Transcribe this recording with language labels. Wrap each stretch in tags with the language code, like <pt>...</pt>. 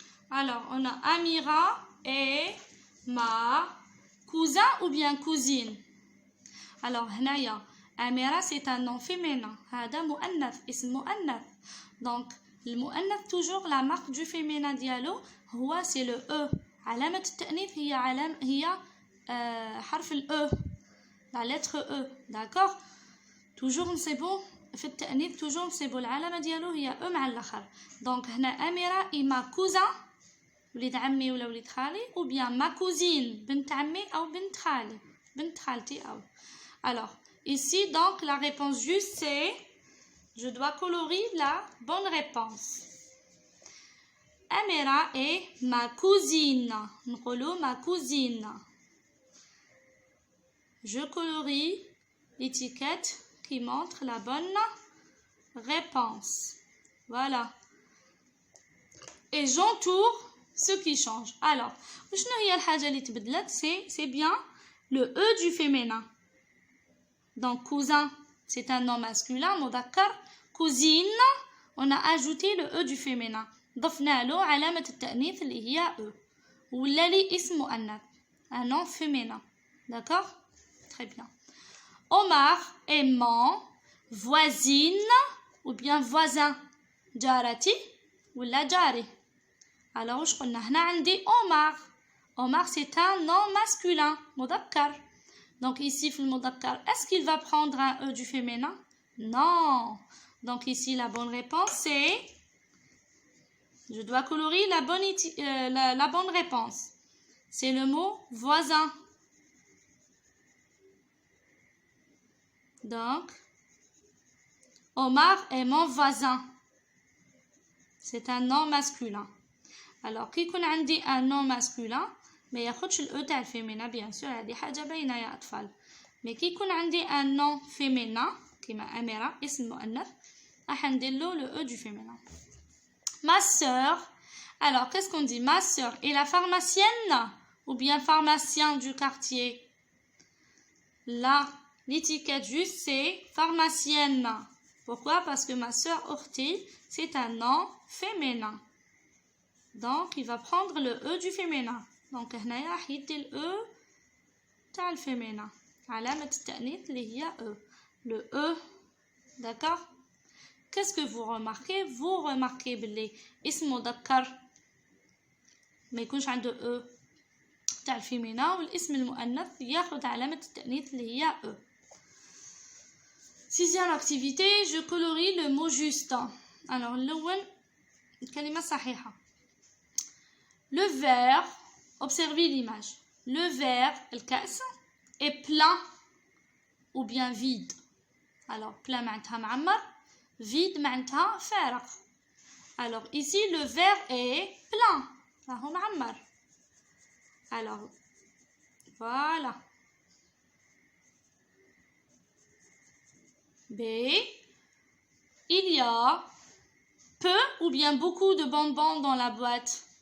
<fr>Alors, on a Amira et ma cousin ou bien cousine. Alors, هنايا Amira, c'est un nom féminin.</fr> <ar>هذا مؤنث, اسم مؤنث.</ar> <fr>Donc, le مؤنث toujours la marque du féminin dialo, c'est le E.</fr> <ar>علامة التأنيث هي حرف ال E.</ar> <fr>La lettre E. D'accord?</fr> <ar>Toujours نصيبو في التأنيث toujours نصيبو العلامة ديالو هي E مع الآخر.</ar> <fr>Donc, هنا Amira et ma cousin.</fr> <ar>وليد عمي ولا وليد خالي</ar> <fr>ou bien ma cousine</fr> <ar>بنت عمي أو بنت خالي بنت خالتي أو.</ar> <fr>Alors, ici, donc, la réponse juste, c'est je dois colorer la bonne réponse. Amira est ma cousine. نقولوا ma cousine. Je colorie l'étiquette qui montre la bonne réponse. Voilà. Et j'entoure ce qui change. Alors,</fr> <ar>شنو هي الحاجة اللي تبدلت؟</ar> <fr>c'est bien le E du féminin. Donc, cousin, c'est un nom masculin, مذكر. Cousine, on a ajouté le E du féminin.</fr> <ar>ضفنا له علامة التأنيث اللي هي E.</ar> <fr>ولا لي اسم مؤنث. Un nom féminin. D'accord? Très bien. Omar est mon voisine ou bien voisin.</fr> <ar>جارتي ولا جاري. Alors, واش قلنا هنا عندي Omar.</ar> <fr>Omar, c'est un nom masculin, مذكر. Donc ici,</fr> <ar>في المذكر,</ar> <fr>est-ce qu'il va prendre un E du féminin? Non. Donc ici, la bonne réponse, c'est... Je dois colorer la bonne réponse. C'est le mot voisin. Donc, Omar est mon voisin. C'est un nom masculin. Alors, qui connaît un nom masculin, mais</fr> <ar>ياخدش ال E تاع الفيمينا</ar> <fr>bien sûr,</fr> <ar>هذه حاجة باينة يا أطفال. Mais كي يكون عندي</ar> <fr>un nom féminin</fr> <ar>كيما أميرة اسم مؤنث راح ندير له</ar> <fr>le E du féminin. Ma sœur. Alors, qu'est-ce qu'on dit? Ma sœur est la pharmacienne ou bien pharmacien du quartier? Là, l'étiquette juste c'est pharmacienne. Pourquoi? Parce que ma sœur Orti, c'est un nom féminin. Donc, il va prendre le E du féminin.</fr> <ar>Donc, هنايا راح يدي ال E تاع الفيمينا. علامة التأنيث اللي هي E. Le E. D'accord?</ar> <fr>Qu'est-ce que vous remarquez? Vous remarquez</fr> <ar>باللي اسم مذكر ما يكونش عنده E تاع الفيمينا والاسم المؤنث ياخد علامة التأنيث اللي هي E.</ar> <fr>Sixième activité, je colorie le mot juste.</fr> <ar>Alors, الأول الكلمة صحيحة.</ar> <fr>Le verre, observez l'image. Le verre, الكأس, est plein ou bien vide.</fr> <ar>Alors, plein معناتها معمر, vide معناتها فارغ.</ar> <fr>Alors, ici, le verre est plein.</fr> <ar>راهو معمر. Alors, voilà.</ar> <fr>B. Il y a peu ou bien beaucoup de bonbons dans la boîte.</fr>